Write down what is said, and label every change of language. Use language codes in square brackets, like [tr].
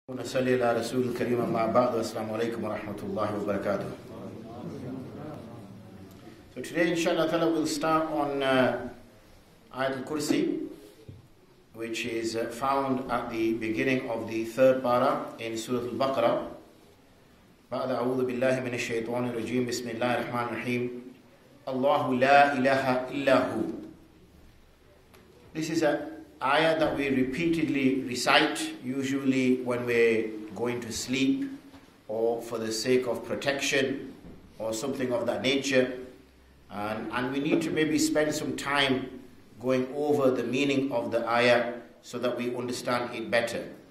[ar] ونصلي على رسول الكريم أما بعد والسلام عليكم ورحمة الله وبركاته. [en] So today inshallah ta'ala we'll start on Ayatul Kursi, which is found at the beginning of the third para in Surah Baqarah. [ar] بعد أعوذ بالله من الشيطان الرجيم بسم الله الرحمن الرحيم الله لا إله إلا هو. [en] This is a ayah that we repeatedly recite, usually when we're going to sleep or for the sake of protection or something of that nature. And we need to maybe spend some time going over the meaning of the ayah so that we understand it better.